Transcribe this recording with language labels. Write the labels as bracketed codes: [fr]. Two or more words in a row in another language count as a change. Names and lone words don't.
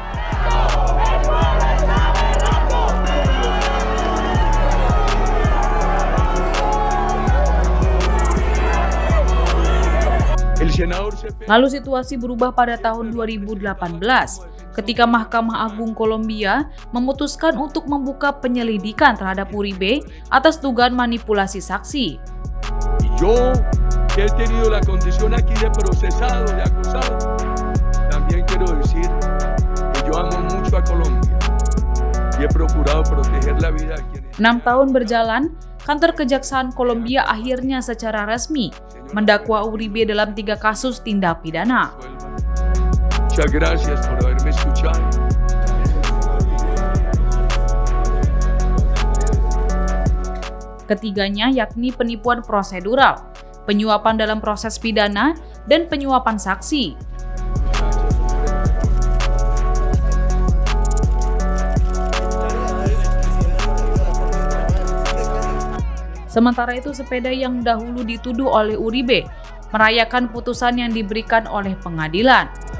[id] Lalu situasi berubah pada tahun 2018 ketika Mahkamah Agung Kolombia memutuskan untuk membuka penyelidikan terhadap Uribe atas dugaan manipulasi saksi. [es] Yo, que he tenido la condición aquí de procesado, de acusado, también quiero decir que yo amo mucho a Colombia y he procurado proteger la vida de quienes... [id] 6 tahun berjalan, kantor Kejaksaan Kolombia akhirnya secara resmi mendakwa Uribe dalam 3 kasus tindak pidana. [es] Muchas gracias por haberme escuchado. [id] Ketiganya yakni penipuan prosedural, penyuapan dalam proses pidana, dan penyuapan saksi. Sementara itu, Cepeda yang dahulu dituduh oleh Uribe merayakan putusan yang diberikan oleh pengadilan.